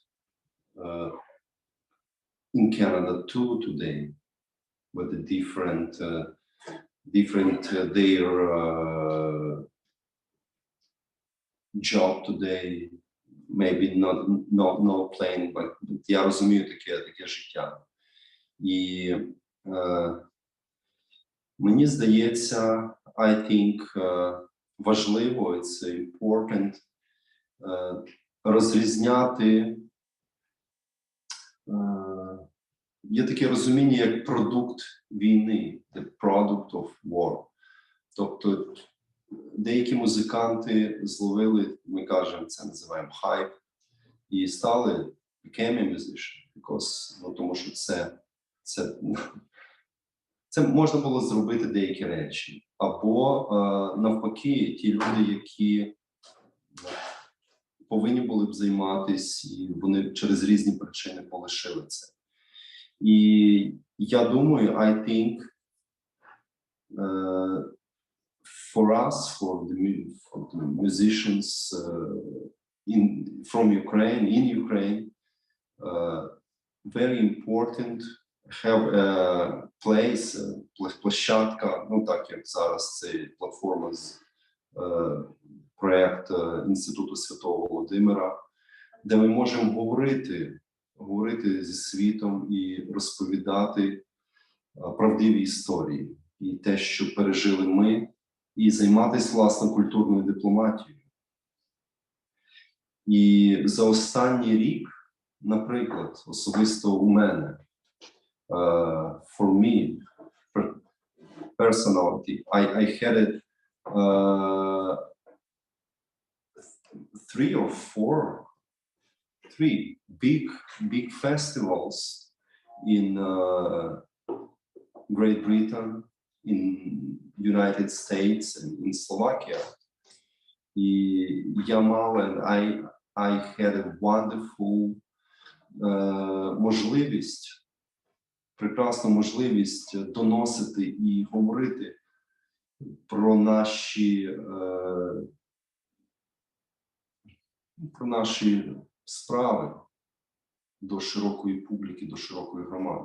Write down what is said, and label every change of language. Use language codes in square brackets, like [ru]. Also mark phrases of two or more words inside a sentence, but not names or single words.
[en] in Canada too today, with the different their job today. Maybe no playing, but [uk] я розумію таке життя. І мені здається, [en] I think [uk] важливо, [en] it's important [uk] розрізняти, є таке розуміння як продукт війни, [en] the product of war. [uk] Тобто деякі музиканти зловили, ми кажемо, це називаємо хайп, і стали [en] became a musician, because, [uk] тому що це можна було зробити деякі речі. Або навпаки, ті люди, які повинні були б займатися, і вони через різні причини полишили це. І я думаю, [en] I think for us, for the musicians from Ukraine, in Ukraine, very important have a place, [uk] площадка, ну так як зараз це платформа з проект Інституту Святого Володимира, де ми можемо говорити зі світом і розповідати правдиві історії і те, що пережили ми, і займатися, власне, культурною дипломатією. І за останній рік, наприклад, особисто у мене, [en] for me, personality, I had it, 3 big festivals in Great Britain, in United States, and in Slovakia. [uk] І я мав, [en] and I had a wonderful [uk] можливість, прекрасну можливість доносити і говорити про наші справи до широкої публіки, до широкої громади.